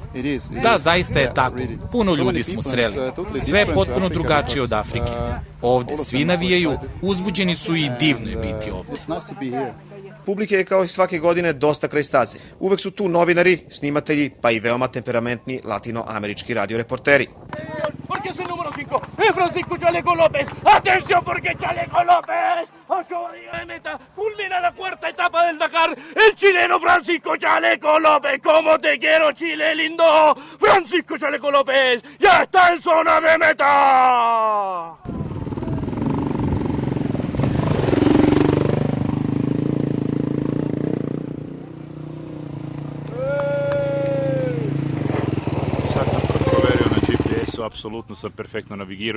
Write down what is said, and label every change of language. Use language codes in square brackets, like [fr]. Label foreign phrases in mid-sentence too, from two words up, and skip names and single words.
[sr] Da, zaista je tako. Puno ljudi smo sreli. Sve je potpuno drugačije od Afrike. Ovde svi navijaju, uzbuđeni su i divno je biti ovde. Publike je kao i svake godine dosta kraj staze. Uvek su tu novinari, snimatelji, pa i veoma temperamentni latinoamerički radioreporteri. [es] Porque es el número 5, Francisco Chaleco López. ¡Atención porque Chaleco López! Acaba de meta, culmina la cuarta etapa del Dakar. El chileno Francisco Chaleco López. ¡Cómo te quiero, Chile lindo! Francisco Chaleco López ya está en zona de meta. [sr] Apsolutno sam perfektno navigirao.